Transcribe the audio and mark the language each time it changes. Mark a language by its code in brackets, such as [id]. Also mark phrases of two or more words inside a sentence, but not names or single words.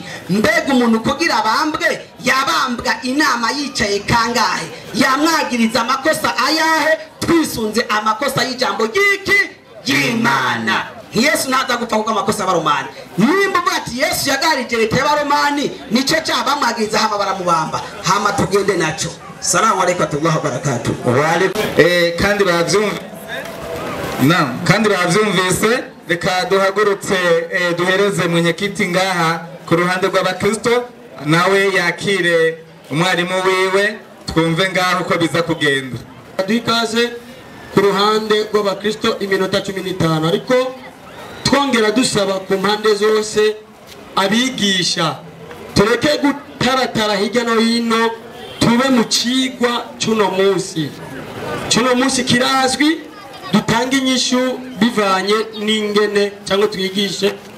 [rn] Mbega umuntu kugira abambwe yabambwa inama yicaye kangahe, yamwagiriza amakosa ayahe? Twisunze amakosa y'ijambo ry'Imana. Yesu ntaza gupfa kuko amakosa y'abaromani. Nimba uvuga ati Yesu yagarije leta y'abaromani nico cyabamwagiriza hama baramubamba, hama tugende naco. [ar] سلام عليكم ورحمة الله وبركاته. [rn] Kandi bavyumvise, reka duhagurutse duhereze mwenyekiti ngaha ku ruhande rw'Abakristo, nawe yakire umwarimu wiwe twumve ngaho uko biza kugenda. Duikaze ku ruhande rw'Abakristo iminota 15, ariko twongera dusaba ku mpande zose abigisha tureke gutaratara hirya no hino, tube mu cigwa cuno munsi kirazwi, dutanga inyishu bivanye n'ingene cyangwa twigishe.